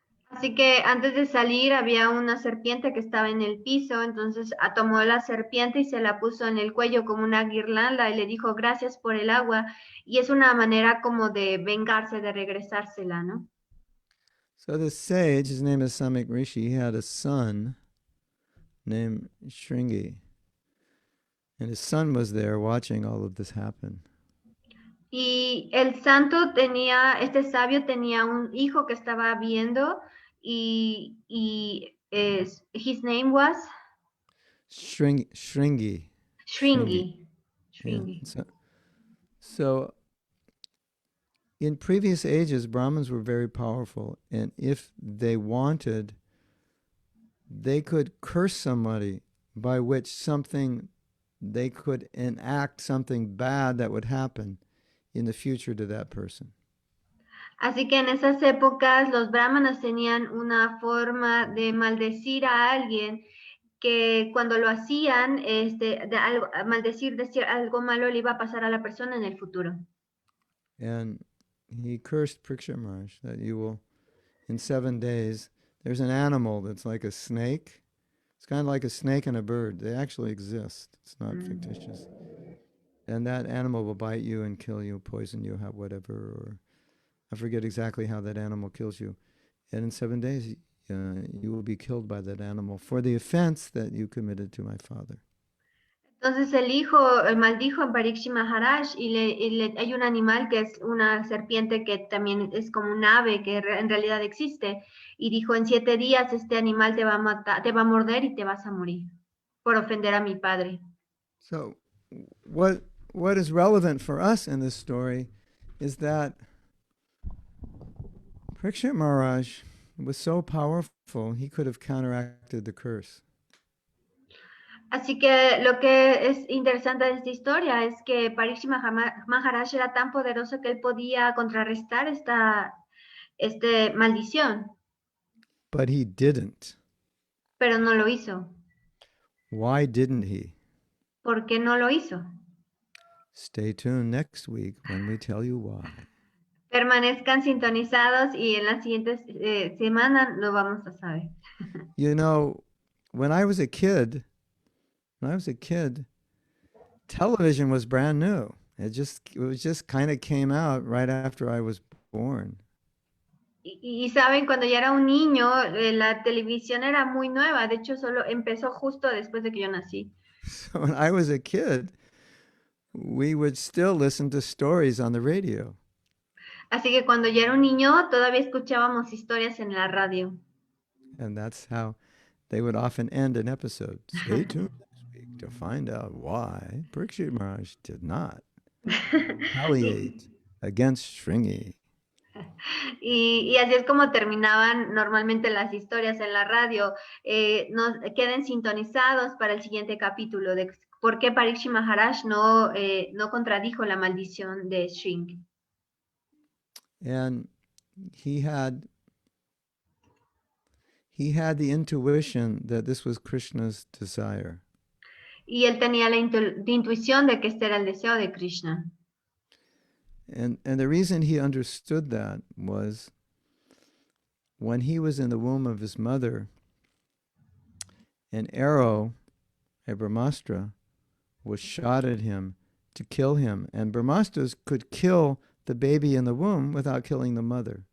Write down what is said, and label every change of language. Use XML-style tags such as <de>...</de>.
<es>Así que antes de salir había una serpiente que estaba en el piso, entonces tomó la serpiente y se la puso en el cuello como una guirnalda y le dijo gracias por el agua, y es una manera como de vengarse, de regresársela, ¿no?</es> <en>So the sage, his name is Samik Rishi, he had a son named Shringi, and his son was there watching all of this happen.</en> <es>Y este sabio tenía un hijo que estaba viendo y</es> <en>his name was Shringi. Shringi. Yeah. So in previous ages, Brahmins were very powerful, and if they wanted, they could curse somebody, by which they could enact something bad that would happen in the future to that person.</en> <es>Así que en esas épocas los brahmanas tenían una forma de maldecir a alguien que cuando lo hacían, decir algo malo le iba a pasar a la persona en el futuro.</es> <en>And he cursed Parikshit Maharaj that you will, in 7 days, there's an animal that's like a snake. It's kind of like a snake and a bird. They actually exist. It's not fictitious. And that animal will bite you and kill you, poison you, whatever, or I forget exactly how that animal kills you. And in 7 days, you will be killed by that animal for the offense that you committed to my father.</en> <es>Entonces el maldijo a Parikshit Maharaj y hay un animal que es una serpiente que también es como un ave que en realidad existe, y dijo, en 7 días este animal te va a matar, te va a morder y te vas a morir por ofender a mi padre.</es> <en>So what is relevant for us in this story is that Parikshit Maharaj was so powerful, he could have counteracted the curse.</en> <es>Así que lo que es interesante de esta historia es que Parikshit Maharaj era tan poderoso que él podía contrarrestar esta maldición.</es> <en>But he didn't.</en> <es>pero no lo hizo.</es> <en>Why didn't he?</en> <es>¿Por qué no lo hizo?</es> <en>Stay tuned next week when we tell you why.</en> <es>Permanezcan sintonizados y en las siguientes semanas lo vamos a saber.</es> <en>You know, when I was a kid, television was brand new. It just kind of came out right after I was born.</en> <es>Y saben, cuando yo era un niño, la televisión era muy nueva. De hecho, solo empezó justo después de que yo nací.</es> <en>So when I was a kid, we would still listen to stories on the radio.</en> <es>Así que cuando yo era un niño, todavía escuchábamos historias en la radio.</es> <en>And that's how they would often end an episode. Stay tuned next week to find out why Parikshit Maharaj did not retaliate against Shringi.</en> <es>Y así es como terminaban normalmente las historias en la radio. Queden sintonizados para el siguiente capítulo de por qué Parikshit Maharaj no contradijo la maldición de Shringi.</es> <en>And he had the intuition that this was Krishna's desire.</en> <es>Y él tenía la intuición de que este era el deseo de Krishna.</es> <en>And the reason he understood that was when he was in the womb of his mother, an arrow, a Brahmastra, was shot at him to kill him. And Brahmastras could kill the baby in the womb without killing the mother.</en>